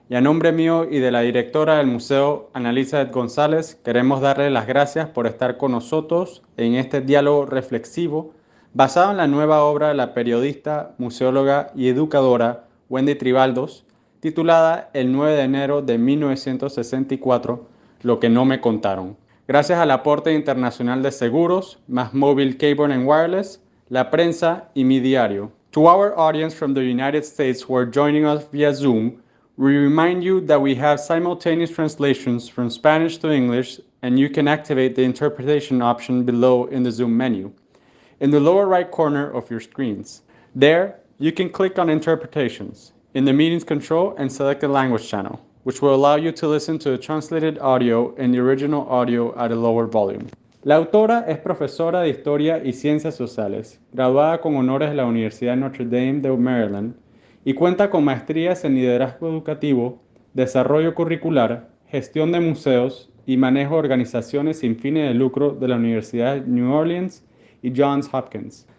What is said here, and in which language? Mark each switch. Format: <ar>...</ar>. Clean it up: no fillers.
<es>Y a nombre mío y de la directora del museo, Ana Elizabeth González, queremos darle las gracias por estar con nosotros en este diálogo reflexivo basado en la nueva obra de la periodista, museóloga y educadora Wendy Tribaldos, titulada el 9 de enero de 1964, Lo que no me contaron. Gracias al aporte internacional de seguros, más Mobile Cable and Wireless, la prensa y mi diario.</es> <en>To our audience from the United States who are joining us via Zoom, we remind you that we have simultaneous translations from Spanish to English, and you can activate the interpretation option below in the Zoom menu in the lower right corner of your screens. There, you can click on Interpretations in the Meetings control and select the language channel, which will allow you to listen to the translated audio and the original audio at a lower volume.</en> <es>La autora es profesora de Historia y Ciencias Sociales, graduada con honores de la Universidad Notre Dame de Maryland, y cuenta con maestrías en Liderazgo Educativo, Desarrollo Curricular, Gestión de Museos y Manejo de Organizaciones sin fines de lucro de la Universidad de New Orleans y Johns Hopkins.</es>